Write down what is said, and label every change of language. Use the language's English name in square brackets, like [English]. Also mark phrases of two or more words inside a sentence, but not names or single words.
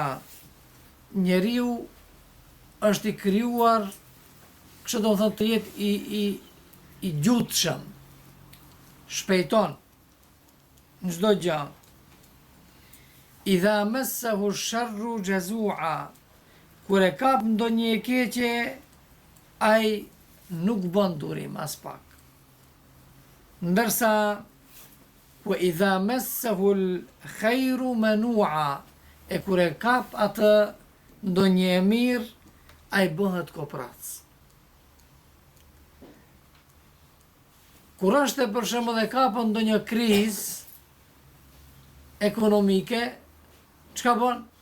[Albanian] Njeriu është i krijuar, kështu do thotë, të jetë i gjutshëm, shpejton në çdo gjë. [Arabic] إذا مسه الشر جزوعا. [Albanian] Kur e kap ndonjë e keqe, ai nuk bën durim as pak. Ndërsa [Arabic] وإذا مسه الخير منوعا, [Albanian] e kur e kap atë ndonjë e mirë, ai bëhet koprac. Kur është për shembull e kapën ndonjë krizë ekonomike, çka bën?